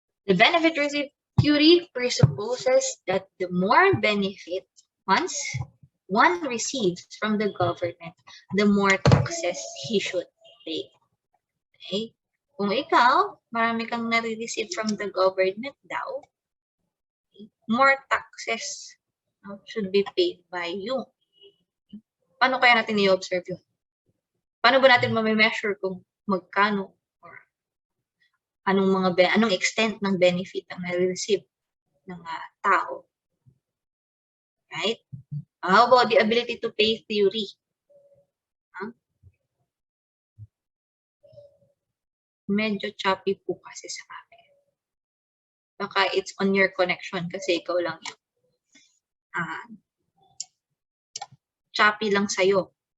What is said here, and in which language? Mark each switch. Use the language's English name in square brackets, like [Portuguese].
[English] The benefit received theory presupposes that the more benefit one receives from the government, the more taxes he should pay. Okay? [Filipino] Kung ikaw, marami kang nare-receive [English] from the government [Filipino] daw, okay, [English] more taxes should be paid by you. [Filipino] Paano kaya natin i-observe yun? Paano ba natin ma-measure kung magkano or anong extent ng benefit ang nare-receive ng tao? [English] Right? How about the ability to pay theory? [Filipino] Medyo choppy po kasi sa akin. Baka [English] it's on your connection [Filipino] kasi ikaw lang yung choppy lang sa'yo.